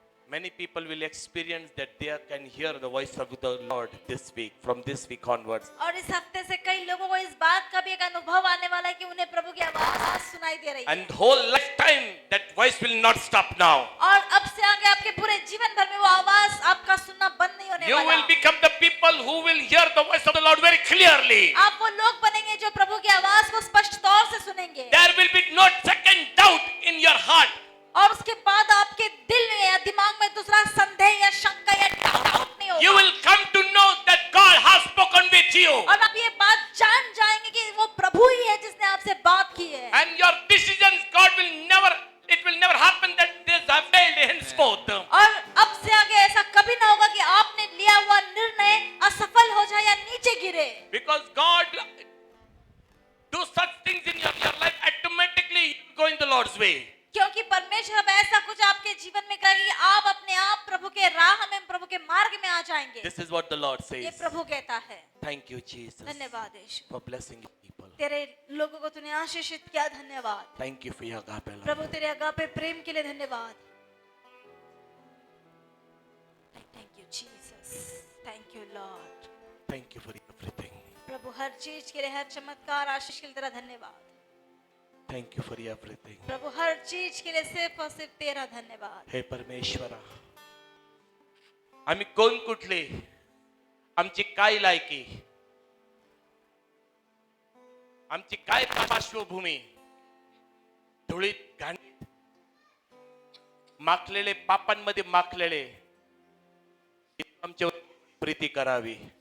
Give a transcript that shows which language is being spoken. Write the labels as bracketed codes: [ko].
[en] Many people will experience that they can hear the voice of the Lord this week, from this week onwards. [hi] और इस हफ्ते से कई लोगों को इस बात का भी एक अनुभव आने वाला है कि उन्हें प्रभु की आवाज सुनाई दे रही है। [en] And whole lifetime that voice will not stop now. [hi] और अब से आगे आपके पूरे जीवन भर में वो आवाज आपका सुनना बंद नहीं होने [en] You [hi] वाला। [en] will become the people who will hear the voice of the Lord very clearly. [hi] आप वो लोग बनेंगे जो प्रभु की आवाज को स्पष्ट तौर से सुनेंगे। [en] There will be no second doubt in your heart. [hi] और उसके बाद आपके दिल में या दिमाग में दूसरा संदेह या शंका या डाउट नहीं [en] You [hi] होगा। [en] will come to know that God has spoken with you. [hi] और आप ये बात जान जाएंगे कि वो प्रभु ही है जिसने आपसे बात की है। [en] And your decisions, God will never, it will never happen that this have failed henceforth. [hi] और अब से आगे ऐसा कभी ना होगा कि आपने लिया हुआ निर्णय असफल हो जाए या नीचे गिरे। [en] Because God do such things in your life, automatically you go in the Lord's way. [hi] क्योंकि परमेश्वर अब ऐसा कुछ आपके जीवन में करेगा कि आप अपने आप प्रभु के राह में, प्रभु के मार्ग में आ जाएंगे। [en] This is what the Lord [hi] ये [en] says. [hi] प्रभु कहता है। [en] Thank you, Jesus, [hi] धन्यवाद यीशु, [en] for blessing your people. [hi] तेरे लोगों को तूने आशीषित किया, धन्यवाद [en] Thank you for your agape love. [hi] प्रभु, तेरे अगापे प्रेम के लिए धन्यवाद। [en] Thank you Jesus, thank you lord. Thank you for everything. [hi] प्रभु हर चीज के लिए, हर चमत्कार आशीष के लिए तेरा धन्यवाद। [en] Thank you for everything. [hi] प्रभु हर चीज के लिए सिर्फ और सिर्फ तेरा धन्यवाद। [mr] हे परमेश्वरा, आम्ही कोण कुठले, आमची काय लायकी, आमची काय पार्श्वभूमी, धुळीत घाणीत माखलेले, पापांमध्ये माखलेले, आमच्यावर प्रीती करावी।